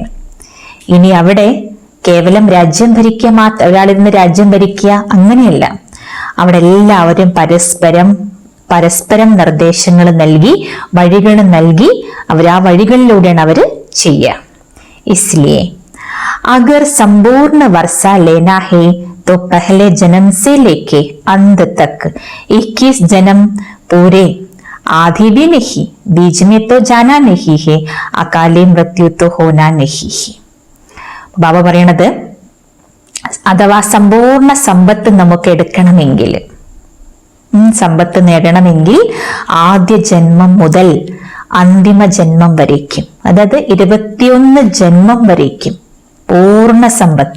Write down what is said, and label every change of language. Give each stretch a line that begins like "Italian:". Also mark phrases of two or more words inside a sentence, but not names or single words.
Malayalam: ഇനി അവിടെ കേവലം രാജ്യം ഭരിക്കുക മാത്രം, ഒരാളിരുന്ന് രാജ്യം ഭരിക്കുക അങ്ങനെയല്ല. അവിടെ എല്ലാവരും പരസ്പരം നിർദ്ദേശങ്ങൾ നൽകി, വഴികൾ നൽകി, ആ വഴികളിലൂടെയാണ് അവര് ചെയ്യുക.
Hindi: ഇസ്ലിയെ अगर संपूर्ण वर्षा लेना है तो पहले जन्म से लेके अंत तक 21 जन्म पूरे, आधी भी नहीं, बीच में तो जाना नहीं है, अकाली मृत्यु तो होना नहीं है.
Malayalam: ബാബ പറയണത് അഥവാ സമ്പൂർണ്ണ സമ്പത്ത് നമുക്ക് എടുക്കണമെങ്കിൽ, സമ്പത്ത് നേടണമെങ്കിൽ ആദ്യ ജന്മം മുതൽ അന്തിമ ജന്മം വരേക്കും, അതായത് 21 ജന്മം വരേക്കും പൂർണ്ണ സമ്പത്ത്.